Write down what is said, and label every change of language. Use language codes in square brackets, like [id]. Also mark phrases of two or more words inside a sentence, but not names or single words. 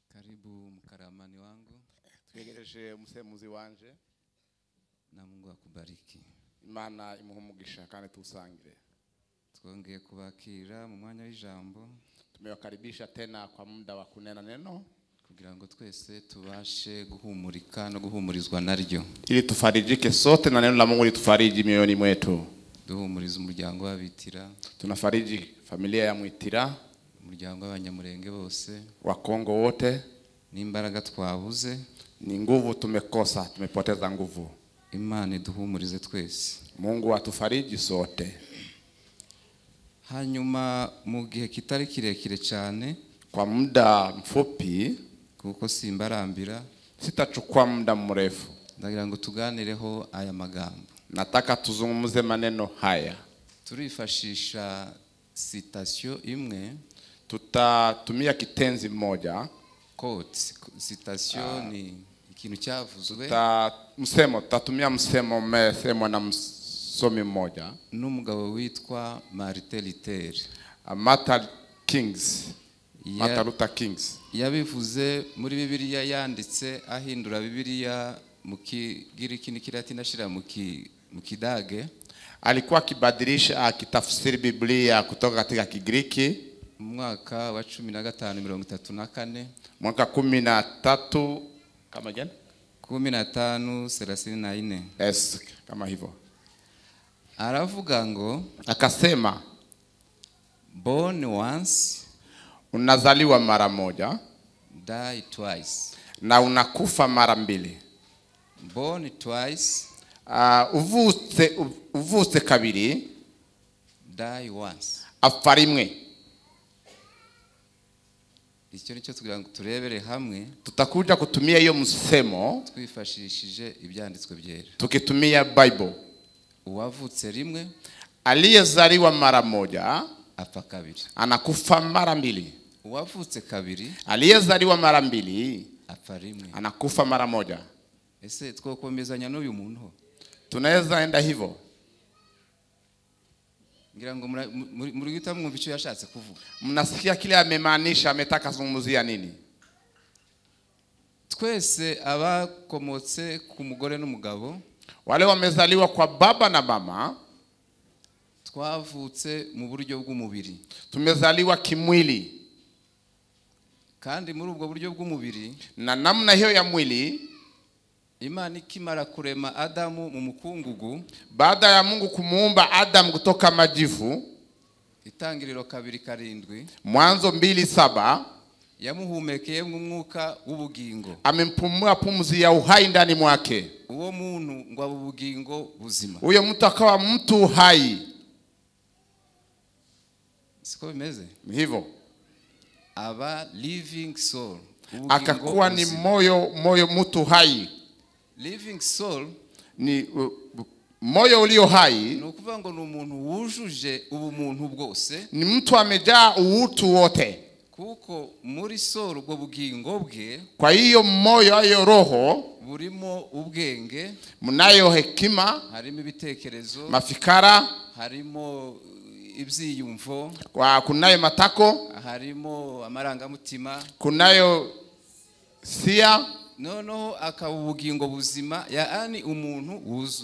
[sw] Karibu mkaramani wangu. [rw] Twegereje umusemuzi wanje. [sw] Na Mungu akubariki. [rw] Imana imuhumugisha kandi tusangire. Twongeye kubakira mu mwanya w'ijambo. [sw] Tumewakaribisha tena kwa muda wa kunena neno [rw] kugira ngo twese tubashe guhumurika no guhumurizwa naryo. [sw] Ili tufarijike sote na neno la Mungu litufariji mioyoni mwetu. [rw] Duhumuriza umuryango w'abitira. [sw] Tunafariji familia ya Mwitira, [rw] umuryango w'abanyamurenge bose, [sw] wa Kongo wote. [rw] N'imbaraga twabuze, [sw] ni nguvu tumekosa, tumepoteza nguvu. [rw] Imana iduhumurize twese. [sw] Mungu atufariji sote. [rw] Hanyuma mu gihe kitari kirekire cyane, [sw] kwa muda mfupi, [rw] kuko simbarambira, [sw] sitachukua muda mrefu, [rw] ndagira ngo tuganireho aya magambo. [sw] Nataka tuzungumuze maneno haya. [rw] Turifashisha citation imwe, [sw] tutatumia kitenzi moja. [en] Quote, citation [rw] ni ikintu cyavuzwe. [sw] Tutatumia msemo umesemwa na msomi mmoja. [rw] N'umugabo witwa Martin Luther. Martin Luther Kings. Yabivuze muri Bibiliya, yanditse ahindura Bibiliya mu Kigiriki n'Kilatini ashira mu Kidage. [sw] Alikuwa akibadilisha akitafsiri Biblia kutoka katika Kigiriki mwaka wa 1534, mwaka 13 kama gani? 1534. Yes, kama hivyo. [rw] Aravuga ngo, [sw] akasema, [en] born once, [sw] unazaliwa mara moja, [en] die twice, [sw] na unakufa mara mbili. [en] Born twice, [rw] uvutse kabiri, [en] die once, [rw] apfa rimwe. Icyo nicyo tugira ngo turebere hamwe. [sw] Tutakuja kutumia hiyo msemo [rw] twifashishije ibyanditswe byera, [sw] tukitumia Bible. [rw] Uwavutse rimwe, [sw] aliyezaliwa mara moja, [rw] apfa kabiri, [sw] anakufa mara mbili. [rw] Uwavutse kabiri, [sw] aliyezaliwa mara mbili, [rw] apfa rimwe, [sw] anakufa mara moja. [rw] Ese twokomezanya n'uyu muntu? [sw] Tunaweza enda hivyo? [rw] Ngira ngo muri gita mwumva icyo yashatse kuvuga. [sw] Mnasikia kile amemaanisha, ametaka zungumzia nini? [rw] Twese abakomotse ku mugore n'umugabo, [sw] wale wamezaliwa kwa baba na mama, [rw] twavutse mu buryo bw'umubiri. [sw] Tumezaliwa kimwili. [rw] Kandi muri ubwo buryo bw'umubiri, [sw] na namna hiyo ya mwili, [rw] Imana ikimara kurema Adamu mu mukungugu, [sw] baada ya Mungu kumuumba Adam kutoka majivu, [rw] Itangiriro 2:7, [sw] Mwanzo 2:7, [rw] yamuhumekeye umwuka w'ubugingo, [sw] amempumua pumzi ya uhai ndani mwake. [rw] Uwo muntu ngo abubugingo buzima. [sw] Huyo mtu akawa mtu hai. [rw] Siko bimeze? [sw] Hivyo. [rw] Aba [en] living soul. [sw] Akakuwa ni moyo mtu hai. [en] Living soul [sw] ni moyo ulio hai. [rw] Ni ukuvuga ngo ni umuntu wujuje ubumuntu bwose, [sw] ni mtu amejaa utu wote. [rw] Kuko muri soul ubwo bugingo bwe, [sw] kwa hiyo moyo ayo roho [rw] burimo ubwenge, [sw] munayo hekima, [rw] harimo ibitekerezo, [sw] mafikara, [rw] harimo ibyiyumvo, [sw] kunayo matako, [rw] harimo amarangamutima, [sw] kunayo sia. [rw] Noneho akabugingo buzima, yaani umuntu wuzuye.